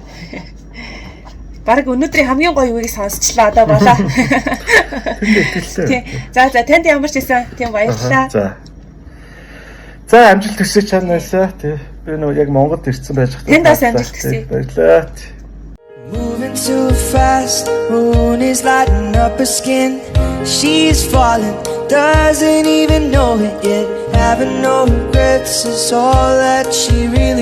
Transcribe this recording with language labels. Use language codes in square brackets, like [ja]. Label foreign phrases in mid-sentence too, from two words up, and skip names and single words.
[mn] Бараг өнөөдрийн хамгийн гоё үгийг сонсчлаа одоо болоо. Тий. За танд ямар ч байсан тийм баярлалаа. За амжилт хүсэж чанаас тий. Би нөгөө яг Монголд ирсэн байж хаа. Танд бас амжилт хүсье. Баярлалаа. [en] Moving too fast, moon is lighting up her skin. She's falling, doesn't even know it yet. Having no regrets is all that she